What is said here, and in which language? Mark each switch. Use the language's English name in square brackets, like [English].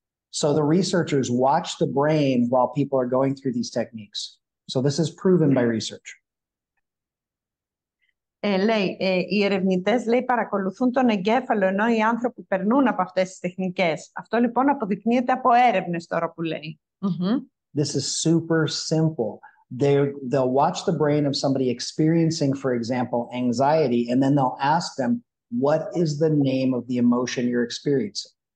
[English] So the researchers watch the brain while people are going through these techniques. So this is proven by research. [Greek] Λέει, οι ερευνητές παρακολουθούν τον εγκέφαλο ενώ οι άνθρωποι περνούν από αυτές τις τεχνικές. Αυτό λοιπόν αποδεικνύεται από έρευνες τώρα που λέει. [English] This is super simple. They'll watch the brain of somebody experiencing, for example, anxiety, and then they'll ask them, what is the name of the emotion you're experiencing?